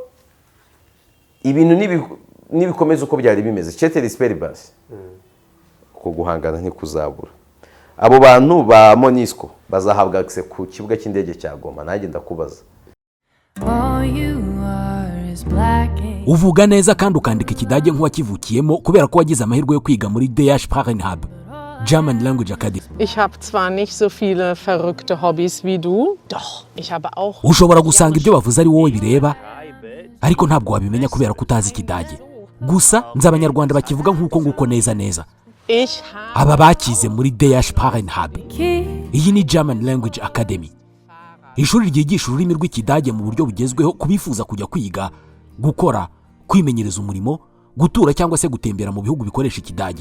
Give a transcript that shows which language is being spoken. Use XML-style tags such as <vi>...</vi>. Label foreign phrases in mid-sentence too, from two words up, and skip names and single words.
<rw>ibintu nibikomeza uko byari bimeze ceteri speribas ko guhangana ntikuzabura abo bantu ba MONUSCO bazahabwa access ku kibuga cy'indege cya Goma nanjye ndakubaza uvuga neza kandi ukandika ikidage nk'uwakivukiyemo kubera ko wagize amahirwe yo kwiga muri DH Sprachenhub German Language Academy.</rw> <de>Ich habe zwar nicht so viele verrückte Hobbys wie du, doch ich habe auch.</de> <rw>Ushobora gusanga ibyo bavuze ari wowe bireba ariko ntabwo wabimenya kubera ko utazi ikidage. Gusa nzi abanyarwanda bakivuga nk'uko nguko neza. Aba bakize muri DH Sprachenhub. Iyi ni German Language Academy. Ishuri ryigisha ururimi rw'ikidage mu buryo bugezweho kubifuza kujya kwiga, gukora, kwimenyereza umurimo, gutura cyangwa se gutembera mu bihugu bikoresha ikidage.</rw>